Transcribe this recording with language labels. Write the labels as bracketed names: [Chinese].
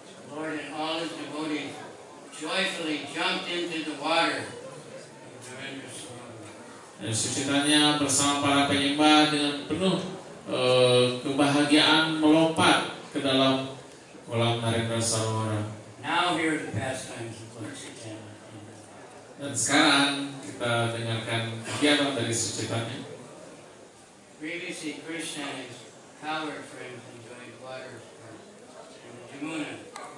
[English] Lord and all his devotees joyfully jumped into the water of Narendra Sarovar. [Indonesian] Dan Sucitanya bersama para penyembah dengan penuh kebahagiaan melompat ke dalam kolam Narendra Sarovar. [English] Now here are the pastimes of Lord Chaitanya. [Indonesian] Dan sekarang kita dengarkan kegiatan dari Sucitanya. [English] Previously, Krishna and his cowherd friends enjoyed water sports in the Jamuna.